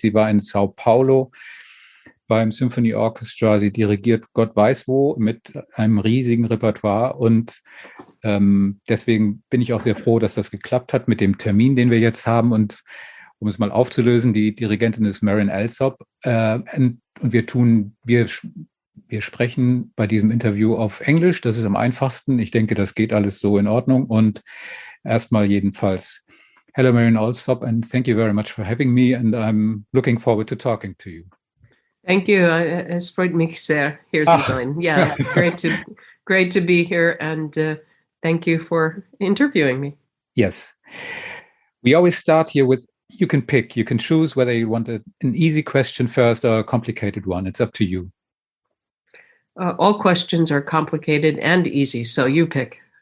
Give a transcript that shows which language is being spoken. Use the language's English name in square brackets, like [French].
[German] Sie war in Sao Paulo beim Symphony Orchestra, sie dirigiert Gott weiß wo mit einem riesigen Repertoire und deswegen bin ich auch sehr froh, dass das geklappt hat mit dem Termin, den wir jetzt haben. Und um es mal aufzulösen, die Dirigentin ist Marin Alsop und wir sprechen bei diesem Interview auf Englisch. Das ist am einfachsten. Ich denke, das geht alles so in Ordnung. Und erstmal jedenfalls, [English] hello Marin Alsop, and thank you very much for having me, and I'm looking forward to talking to you. Thank you. [German] Es freut mich sehr, hier zu sein. [English] Yeah, it's great to be here, and thank you for interviewing me. Yes. We always start here with, you can choose whether you want an easy question first or a complicated one. It's up to you. All questions are complicated and easy, so you pick.